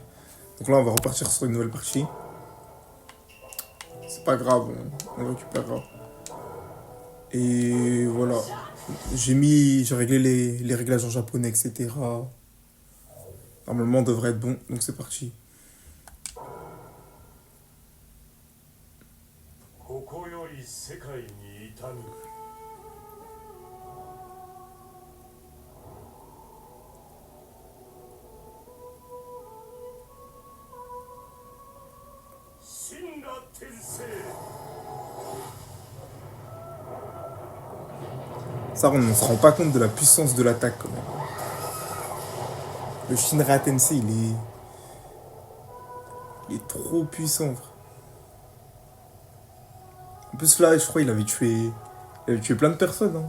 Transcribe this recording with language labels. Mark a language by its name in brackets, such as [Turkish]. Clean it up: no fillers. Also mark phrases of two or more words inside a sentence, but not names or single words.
[French] Donc là on va repartir sur une nouvelle partie. C'est pas grave, on le récupérera. Et voilà. J'ai réglé les réglages en japonais, etc. Normalement, on devrait être bon, donc c'est parti. [Japanese] ここより世界に至る神羅転生 [French] Ça, on ne se rend pas compte de la puissance de l'attaque quand même. Le Shinra Tensei, il est trop puissant, frère. En plus, là, je crois il avait tué plein de personnes, hein.